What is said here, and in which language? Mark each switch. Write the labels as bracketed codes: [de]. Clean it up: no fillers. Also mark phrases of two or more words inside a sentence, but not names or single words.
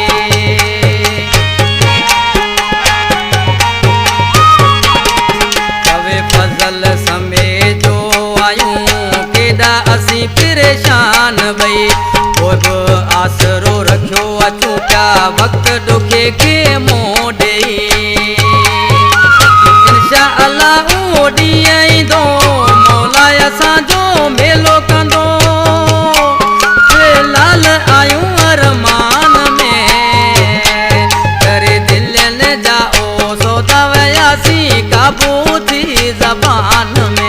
[sd] तवे फजल समेजो आयूं केॾा असीं परेशान भई पोइ बि आसरो रखियो अचूं पिया वक़्त ॾुखे खे मोह ॾेई [ar] إن شاء الله [sd] उहो ॾींहुं ईंदो मौला असांजो मेलो कंदो लाल आयूं अरमान में करे दिल न जाओ सौदा वयासी काबूती जबान